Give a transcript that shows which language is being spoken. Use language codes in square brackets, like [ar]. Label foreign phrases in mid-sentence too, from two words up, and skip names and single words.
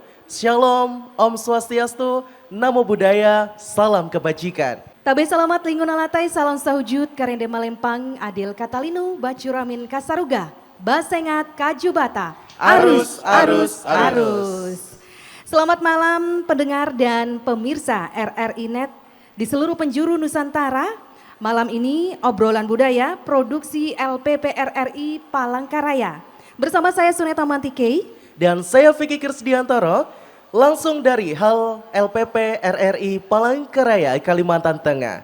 [id] Shalom, [ban] Om Swastiastu, [pi] Namo Buddhaya, [id] salam kebajikan. [knx] Tabe selamat lingkungan latai, salam sahujud, karende malempang, adil katalinu, bacuramin kasaruga, basengat kajubata, arus, arus, arus. [id] Selamat malam pendengar dan pemirsa RRI Net di seluruh penjuru Nusantara. Malam ini obrolan budaya produksi LPP RRI Palangkaraya. Bersama saya Suneta Mantikei dan saya Vicky Krisdiantoro, langsung dari Hal LPP RRI Palangkaraya, Kalimantan Tengah.